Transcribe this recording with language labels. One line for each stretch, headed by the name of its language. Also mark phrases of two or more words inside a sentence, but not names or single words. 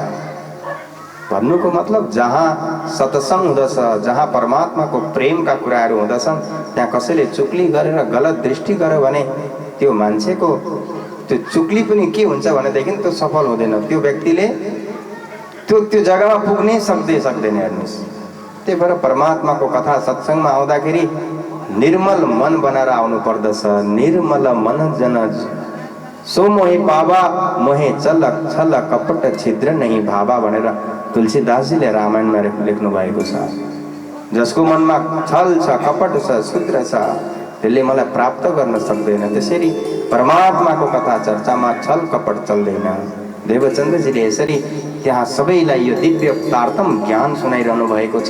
Nepali: भन्नुको मतलब, जहाँ सत्संग हुँदछ, जहाँ परमात्माको प्रेमका कुराहरू हुँदछन्, त्यहाँ कसैले चुग्ली गरेर गलत दृष्टि गर्यो भने त्यो मान्छेको त्यो चुग्ली पनि के हुन्छ भनेदेखि त्यो सफल हुँदैन। त्यो व्यक्तिले त्यो जग्गामा पुग्नै सक्दैन। हेर्नुहोस्, त्यही भएर परमात्माको कथा सत्सङ्गमा आउँदाखेरि निर्मल मन बनाएर आउनु पर्दछ।
Awadhi: निर्मल मन जन सो मोहे पावा, मोहे चल छल कपट छिद्र नहीं भावा
Nepali: भनेर तुलसीदासजीले रामायणमा लेख्नु भएको छ। जसको मनमा छल छ, कपट छ, क्षुद्र छ, त्यसले मलाई प्राप्त गर्न सक्दैन। त्यसरी परमात्माको कथा चर्चामा छल कपट चल्दैन। देवचन्द्रजीले यसरी त्यहाँ सबैलाई यो दिव्य तारतम ज्ञान सुनाइरहनु भएको छ।